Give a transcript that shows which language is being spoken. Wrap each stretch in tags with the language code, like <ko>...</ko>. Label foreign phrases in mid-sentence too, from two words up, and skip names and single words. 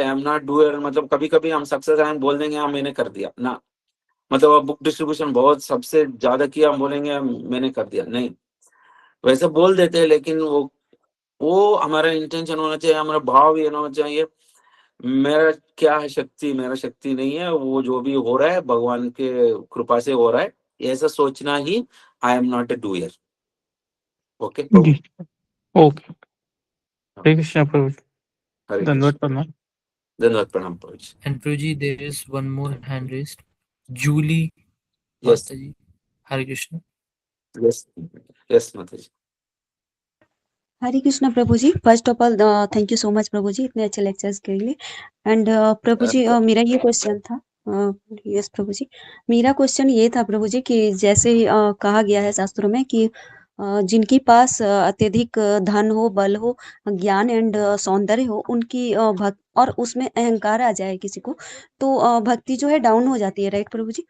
<en>I am not doer,</en> <hi>मतलब कभी कभी हम सक्सेस आए बोल देंगे हाँ मैंने कर दिया ना, मतलब अब</hi> <en>book distribution</en> <hi>बहुत सबसे ज्यादा किया, हम बोलेंगे मैंने कर दिया, नहीं, वैसे बोल देते हैं, लेकिन वो हमारा इंटेंशन होना चाहिए, हमारा भाव ये होना चाहिए मेरा क्या है शक्ति, मेरा शक्ति नहीं है, वो जो भी हो रहा है भगवान के कृपा से हो रहा है, ऐसा सोचना ही</hi> <en>I am not a doer.</en> <hi>ओके जी, ओके। हरे कृष्णा प्रभु जी, हरे धन्यवाद कृष्ण, प्रणाम। धन्यवाद प्रणाम प्रभु जी।</hi> <en>And Prabhuji, there is one more hand raised. Julie यस</en> <hi>माताजी। हरे कृष्णा. यस यस माता जी। हरे कृष्णा प्रभु जी।</hi> <en>first of all thank you so much</en> <hi>प्रभु जी इतने अच्छे लेक्चर्स के लिए। एंड प्रभु जी मेरा ये क्वेश्चन था, यस प्रभु जी, मेरा क्वेश्चन ये था प्रभु जी कि जैसे कहा गया है शास्त्रों में कि जिनके पास अत्यधिक धन हो, बल हो, ज्ञान एंड सौंदर्य हो, उनकी भक्त और उसमें अहंकार आ जाए किसी को तो भक्ति जो है डाउन हो जाती है, राइट प्रभु जी?</hi>